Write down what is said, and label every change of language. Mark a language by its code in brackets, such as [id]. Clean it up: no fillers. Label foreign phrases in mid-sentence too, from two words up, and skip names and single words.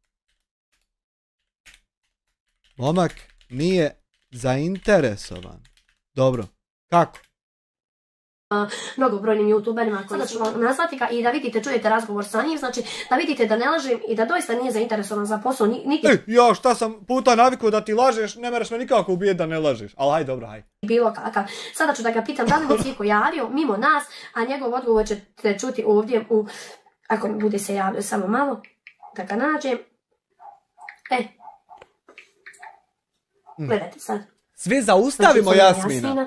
[bs] Momak nije zainteresovan. Dobro. Kako? Mnogobrojnim youtuberima koji ću vam nazvati i da vidite, čujete razgovor sa njim, znači da vidite da ne lažem i da doista nije zainteresovan za posao niti... Ja šta sam puta navikao da ti lažeš, ne mereš me nikako ubijeti da ne lažeš, ali haj dobro, haj. Bilo kakav. Sada ću da ga pitam da li mi Ciko javio mimo nas, a njegov odgovor ćete čuti ovdje u... Ako mi bude se javio samo malo, da ga nađem. Gledajte sad. Svi zaustavimo Jasmina.